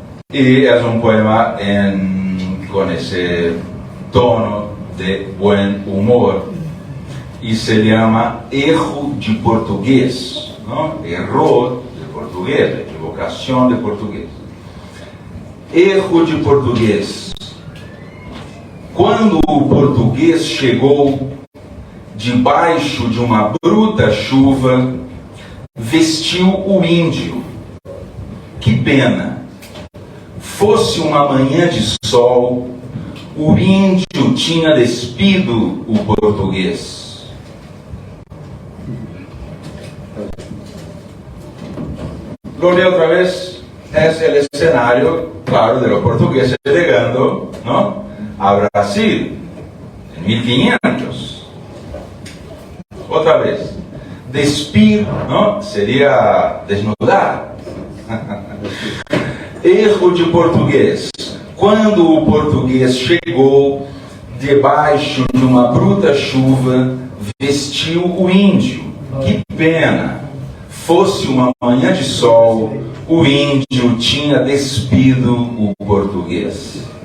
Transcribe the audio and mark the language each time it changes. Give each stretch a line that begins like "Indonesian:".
Spanish: Y es un poema con ese tono de buen humor. Y se llama Erro de Portugués, ¿no? Error de portugués, equivocación de portugués.
Portuguese: Erro de português. Quando o português chegou, debaixo de uma bruta chuva, vestiu o índio. Que pena! Fosse uma manhã de sol, o índio tinha despido o português.
Spanish: Lo leo otra vez. Es el escenario, claro, de los portugueses llegando, ¿no?, a Brasil en 1500. Otra vez, despir, ¿no?, sería desnudar.
Portuguese: Erro de português. Quando o português chegou, debaixo de uma bruta chuva, vestiu o índio. Que pena! Fosse uma manhã de sol, o índio tinha despido o português.